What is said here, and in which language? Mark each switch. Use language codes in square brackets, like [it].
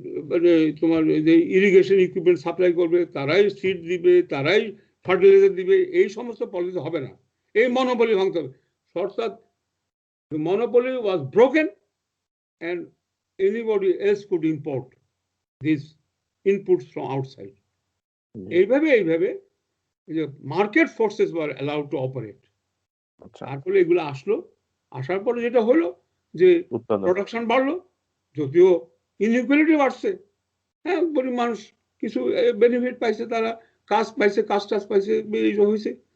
[bn] মানে তোমার যে ইরিগেশন ইকুইপমেন্ট সাপ্লাই করবে, তারাই সিড দিবে, তারাই ফার্টিলাইজার দিবে, এই সমস্ত পলিসি হবে না। এই মনোপলি ভাঙতে হবে। [en] অর্থাৎ monopoly was broken and anybody else could import these inputs from outside. [bn] এইভাবে যে [en] Market forces were allowed to operate. [bn] তারপরে এগুলো আসলো, আসার পরে যেটা হলো যে প্রোডাকশন বাড়লো, যদিও ইনইকুয়ালিটি বাড়ছে, হ্যাঁ, গরিব মানুষ কিছু বেনিফিট পাইছে, তারা কাজ পাইছে, কাজ টাজ পাইছে, হয়েছে।